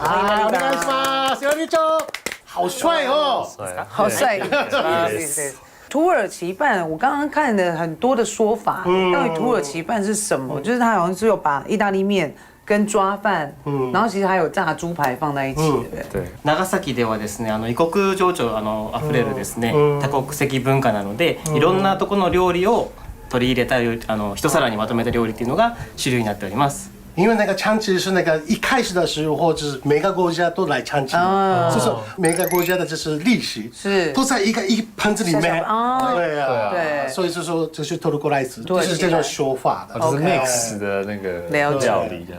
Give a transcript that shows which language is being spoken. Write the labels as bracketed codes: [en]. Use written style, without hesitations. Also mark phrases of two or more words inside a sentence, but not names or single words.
[zh] 欢迎料理长，料理长，好帅哦，好帅。土耳其饭，我刚刚看了很多的说法，到底土耳其饭是什么？就是它好像是有把意大利面跟抓飯，然後其實還有炸豬排放在一起對。 [ja] 長崎ではですね、異国情緒あふれるですね、多国籍文化なので、いろんなところの料理を取り入れた一皿にまとめた料理っていうのが主流になっております。 [zh] 因为那个长崎是那个一开始的时候，就是每个国家都来长崎，就是每个国家的就是历史是都在一盆子里面。对啊，对，所以就说这是托鲁过来子，就是这种说法的，就是 mix 的那个料理这样。